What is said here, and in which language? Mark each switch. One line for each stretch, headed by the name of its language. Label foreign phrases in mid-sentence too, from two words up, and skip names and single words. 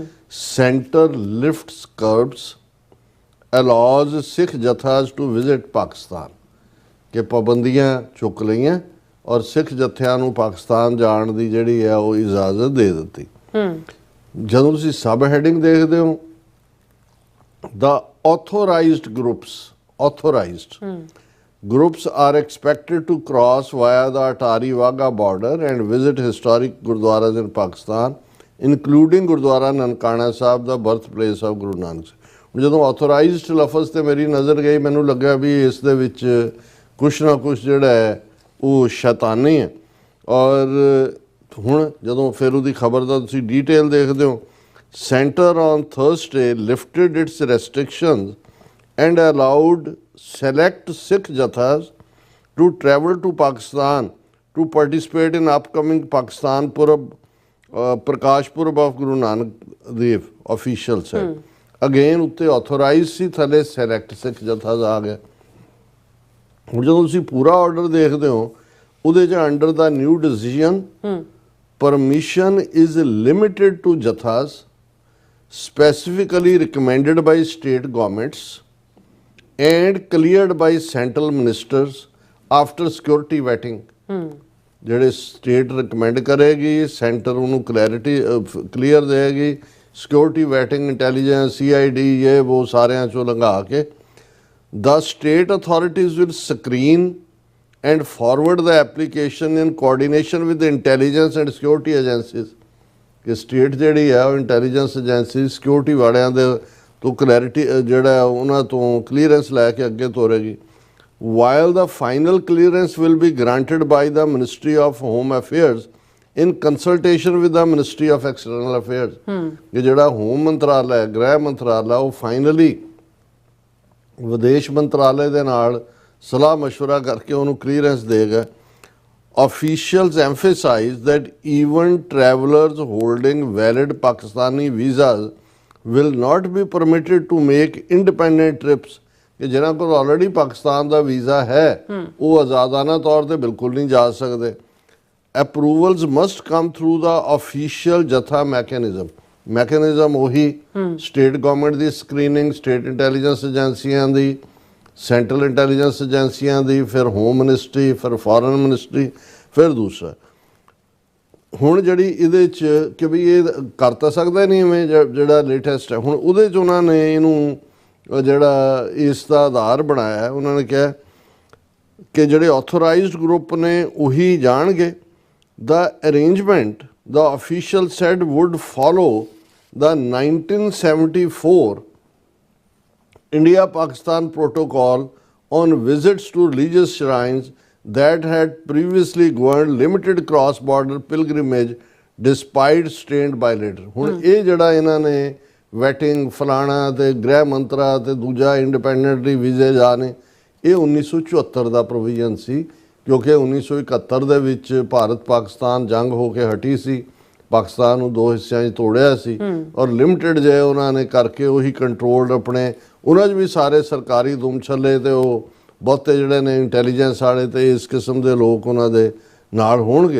English: Centre lifts curbs allows Sikh jathas to visit Pakistan,
Punjabi: ਕਿ ਪਾਬੰਦੀਆਂ ਚੁੱਕ ਲਈਆਂ ਔਰ ਸਿੱਖ ਜਥਿਆਂ ਨੂੰ ਪਾਕਿਸਤਾਨ ਜਾਣ ਦੀ ਜਿਹੜੀ ਹੈ ਉਹ ਇਜਾਜ਼ਤ ਦੇ ਦਿੱਤੀ। ਜਦੋਂ ਤੁਸੀਂ ਸਬ ਹੈਡਿੰਗ ਦੇਖਦੇ ਹੋ,
English: the authorized groups are expected to cross via the Atari Wagah border and visit historic gurdwaras in Pakistan, including Gurdwara Nankana Sahib, the birthplace of Guru Nanak Sahib।
Punjabi: ਜਦੋਂ ਆਥੋਰਾਈਜ਼ਡ ਲਫ਼ਜ਼ ਤੇ ਮੇਰੀ ਨਜ਼ਰ ਗਈ, ਮੈਨੂੰ ਲੱਗਾ ਵੀ ਇਸ ਦੇ ਵਿੱਚ ਕੁਛ ਨਾ ਕੁਛ ਜਿਹੜਾ ਹੈ ਉਹ ਸ਼ੈਤਾਨੀ ਹੈ। ਔਰ ਹੁਣ ਜਦੋਂ ਫਿਰ ਉਹਦੀ ਖਬਰ ਦਾ ਤੁਸੀਂ ਡੀਟੇਲ ਦੇਖਦੇ ਹੋ,
English: Centre on Thursday lifted its restrictions and allowed select Sikh jathas to travel to Pakistan to participate in upcoming Pakistan Purab, Prakash Purab of Guru Nanak Dev, official said.
Punjabi: Again ਉੱਤੇ authorized ਸੀ, ਥੱਲੇ
English: select Sikh jathas
Punjabi: ਆ ਗਿਆ। ਹੁਣ ਜਦੋਂ ਤੁਸੀਂ ਪੂਰਾ ਆਰਡਰ ਦੇਖਦੇ ਹੋ, ਉਹਦੇ 'ਚ
English: under the new decision permission is limited to jathas specifically recommended by state governments and cleared by central ministers after security vetting।
Punjabi: ਜਿਹੜੇ ਸਟੇਟ ਰਿਕਮੈਂਡ ਕਰੇਗੀ, ਸੈਂਟਰ ਉਹਨੂੰ ਕਲੀਅਰ ਦੇਗੀ,
English: security vetting,
Punjabi: ਇੰਟੈਲੀਜੈਂਸ, CID ਇਹ ਉਹ ਸਾਰਿਆਂ ਚੋਂ ਲੰਘਾ ਕੇ
English: the state authorities will screen and forward the application in coordination with the intelligence and security agencies।
Punjabi: ਕਿ ਸਟੇਟ ਜਿਹੜੀ ਹੈ ਉਹ
English: intelligence agency
Punjabi: ਸਿਕਿਉਰਿਟੀ ਵਾਲਿਆਂ ਦੇ ਤੋਂ ਕਲੈਰਿਟੀ ਜਿਹੜਾ ਉਹਨਾਂ ਤੋਂ ਕਲੀਅਰੈਂਸ ਲੈ ਕੇ ਅੱਗੇ ਤੋਰੇਗੀ।
English: while the final clearance will be granted by the Ministry of Home Affairs in consultation with the Ministry of External Affairs।
Punjabi: ਕਿ ਜਿਹੜਾ ਹੋਮ ਮੰਤਰਾਲਾ ਹੈ, ਗ੍ਰਹਿ ਮੰਤਰਾਲਾ, ਉਹ ਫਾਈਨਲੀ ਵਿਦੇਸ਼ ਮੰਤਰਾਲੇ ਦੇ ਨਾਲ ਸਲਾਹ ਮਸ਼ਵਰਾ ਕਰਕੇ ਉਹਨੂੰ ਕਲੀਅਰੈਂਸ ਦੇਗਾ।
English: Officials emphasize that even travelers holding valid Pakistani visas will not be permitted to make independent trips।
Punjabi: ਕਿ ਜਿਹਨਾਂ ਕੋਲ ਆਲਰੇਡੀ ਪਾਕਿਸਤਾਨ ਦਾ ਵੀਜ਼ਾ ਹੈ ਉਹ ਆਜ਼ਾਦਾਨਾ ਤੌਰ ਤੇ ਬਿਲਕੁਲ ਨਹੀਂ ਜਾ ਸਕਦੇ।
English: Approvals must come through the official
Punjabi: ਜਥਾ ਮੈਕੈਨਿਜ਼ਮ ਉਹੀ
English: state government
Punjabi: ਦੀ ਸਕਰੀਨਿੰਗ,
English: state intelligence
Punjabi: ਏਜੰਸੀਆਂ ਦੀ,
English: central intelligence
Punjabi: ਏਜੰਸੀਆਂ ਦੀ, ਫਿਰ
English: home ministry,
Punjabi: ਫਿਰ
English: foreign ministry,
Punjabi: ਫਿਰ ਦੂਸਰਾ। ਹੁਣ ਜਿਹੜੀ ਇਹਦੇ 'ਚ ਕਿ ਵੀ ਇਹ ਕਰ ਤਾਂ ਸਕਦਾ ਨਹੀਂ ਇਵੇਂ ਜਿਹੜਾ ਲੇਟੈਸਟ ਹੈ, ਹੁਣ ਉਹਦੇ 'ਚ ਉਹਨਾਂ ਨੇ ਇਹਨੂੰ ਜਿਹੜਾ ਇਸ ਦਾ ਆਧਾਰ ਬਣਾਇਆ, ਉਹਨਾਂ ਨੇ ਕਿਹਾ ਕਿ ਜਿਹੜੇ
English: authorized group
Punjabi: ਨੇ ਉਹੀ ਜਾਣਗੇ।
English: the arrangement the official said would follow the 1974 India-Pakistan protocol on visits to religious shrines that had previously governed limited cross-border pilgrimage despite strained by later।
Punjabi: ਹੁਣ ਇਹ ਜਿਹੜਾ ਇਹਨਾਂ ਨੇ ਵੈਟਿੰਗ ਫਲਾਣਾ ਤੇ ਗ੍ਰਹਿ ਮੰਤਰਾ ਤੇ ਦੂਜਾ ਇੰਡੀਪੈਂਡੈਂਟਲੀ ਵੀਜ਼ੇ ਜਾ ਨੇ, ਇਹ 1974 ਦਾ ਪ੍ਰੋਵੀਜ਼ਨ ਸੀ, ਕਿਉਂਕਿ 1971 ਦੇ ਵਿੱਚ ਭਾਰਤ ਪਾਕਿਸਤਾਨ ਜੰਗ ਹੋ ਕੇ ਹਟੀ ਸੀ, ਪਾਕਿਸਤਾਨ ਨੂੰ ਦੋ ਹਿੱਸਿਆਂ 'ਚ ਤੋੜਿਆ ਸੀ ਔਰ ਲਿਮਟਿਡ ਜੇ ਉਹਨਾਂ ਨੇ ਕਰਕੇ ਉਹੀ ਕੰਟਰੋਲਡ ਆਪਣੇ, ਉਹਨਾਂ 'ਚ ਵੀ ਸਾਰੇ ਸਰਕਾਰੀ ਦੁਮ ਛੱਲੇ ਤੇ ਉਹ ਬਹੁਤੇ ਜਿਹੜੇ ਨੇ ਇੰਟੈਲੀਜੈਂਸ ਵਾਲੇ ਤੇ ਇਸ ਕਿਸਮ ਦੇ ਲੋਕ ਉਹਨਾਂ ਦੇ ਨਾਲ ਹੋਣਗੇ।